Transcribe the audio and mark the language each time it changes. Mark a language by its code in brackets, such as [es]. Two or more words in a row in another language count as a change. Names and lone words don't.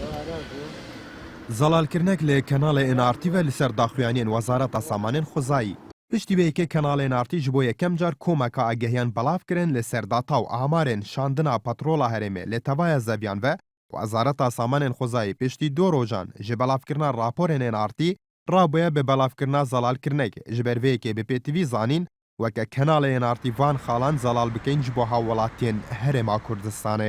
[ckb] زەڵالکردنێک لە کەناڵی ئێنارتیڤە لەسەر داخوێنین وەزارەتە سامانên xwezayî. [ku] Piştî vê yekê kenalê Enartî ji bo yekem car komeka agehiyan belav kirin li ser data û amarên şandina petrola Herêmê lê tevaya zeviyan ve Wezareta Samanên Xwezayî piştî du rojan ji belavkirina raporên Enartî rabûye bi belavkirina zelalkirnekê ji ber vê yekê bi pêtivî zanîn weke kenalê Enartî van xalan zelal bikin ji bo hawwelatiyên Herêma Kurdistanê.